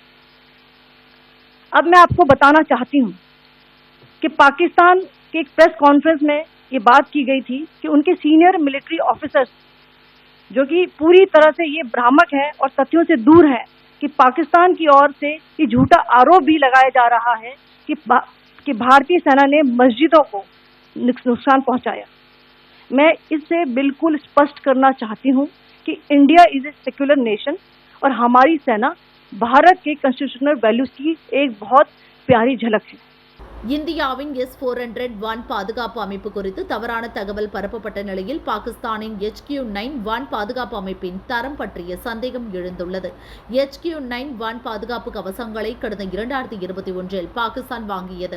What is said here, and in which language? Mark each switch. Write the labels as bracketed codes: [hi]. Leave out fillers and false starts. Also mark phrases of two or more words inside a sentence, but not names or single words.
[hi] अब मैं आपको बताना चाहती हूँ कि पाकिस्तान के एक [en] press conference [hi] में ये बात की गई थी कि उनके [en] senior military officers [hi] जो कि पूरी तरह से ये भ्रामक है और तथ्यों से दूर है कि पाकिस्तान की ओर से ये झूठा आरोप भी लगाया जा रहा है कि भारतीय सेना ने मस्जिदों को नुकसान पहुंचाया। मैं इससे बिल्कुल स्पष्ट करना चाहती हूं कि [en] India is a secular nation [hi] और हमारी सेना भारत के [en] constitutional values [hi] की एक बहुत प्यारी झलक है। [ta] இந்தியாவின் S-400 பாதுகாப்பு அமைப்பு குறித்து தவறான தகவல் பரப்பப்பட்ட நிலையில் பாகிஸ்தானின் HQ-9 பாதுகாப்பு அமைப்பின் தரம் பற்றிய சந்தேகம் எழுந்துள்ளது. HQ-9 பாதுகாப்பு கவசங்களை கடந்த 2021 பாகிஸ்தான் வாங்கியது.